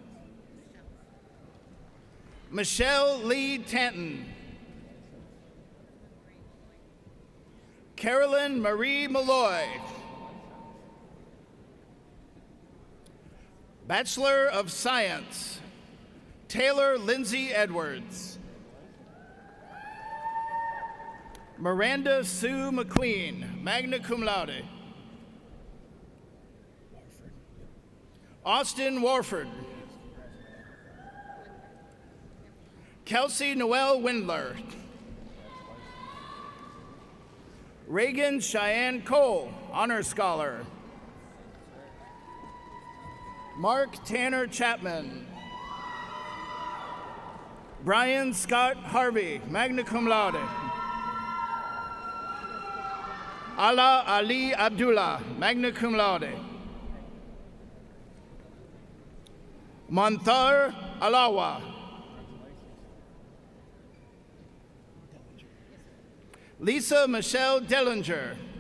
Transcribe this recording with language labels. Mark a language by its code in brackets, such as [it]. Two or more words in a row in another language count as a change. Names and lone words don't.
[en] Michelle Lee Tanton, Carolyn Marie Malloy, Bachelor of Science, Taylor Lindsay Edwards, Miranda Sue McQueen, [la] magna cum laude, [en] Austin Warford, Kelsey Noel Windler, Reagan Cheyenne Cole, Honor Scholar, Mark Tanner Chapman, Brian Scott Harvey, [la] magna cum laude, [en] Ala Ali Abdullah, [la] magna cum laude, [en] Monthar Alawa, Lisa Michelle Dellinger,